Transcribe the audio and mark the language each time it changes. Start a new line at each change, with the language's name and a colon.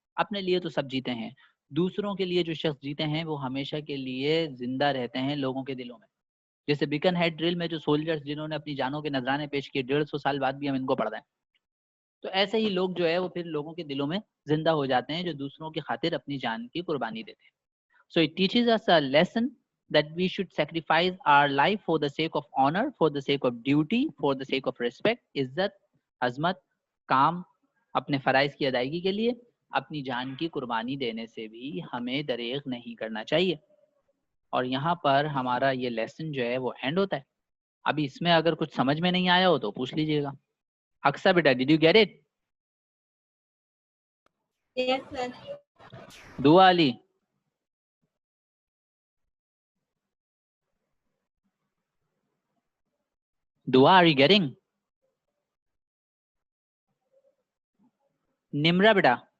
Urdu: اپنے لیے تو سب جیتے ہیں، دوسروں کے لیے جو شخص جیتے ہیں وہ ہمیشہ کے لیے زندہ رہتے ہیں لوگوں کے دلوں میں. جیسے بیکن ہیڈ ڈرل میں جو سولجرز جنہوں نے اپنی جانوں کے نذرانے پیش کیے 150 سال بعد بھی ہم ان کو پڑھ رہے ہیں، تو ایسے ہی لوگ جو ہے وہ پھر لوگوں کے دلوں میں زندہ ہو جاتے ہیں جو دوسروں کی خاطر اپنی جان کی قربانی دیتے ہیں.
English: So it teaches us a lesson that we should sacrifice our life for the sake of honor, for the sake of duty, for the sake of respect,
Urdu: عزت، عظمت، کام، اپنے فرائض کی ادائیگی کے لیے اپنی جان کی قربانی دینے سے بھی ہمیں دریغ نہیں کرنا چاہیے. اور یہاں پر ہمارا یہ لیسن جو ہے وہ اینڈ ہوتا ہے. ابھی اس میں اگر کچھ سمجھ میں نہیں آیا ہو تو پوچھ لیجئے گا.
English: اکثر بیٹا did you get it? Yes, sir. Dua Ali Dua are you getting؟ Nimra بیٹا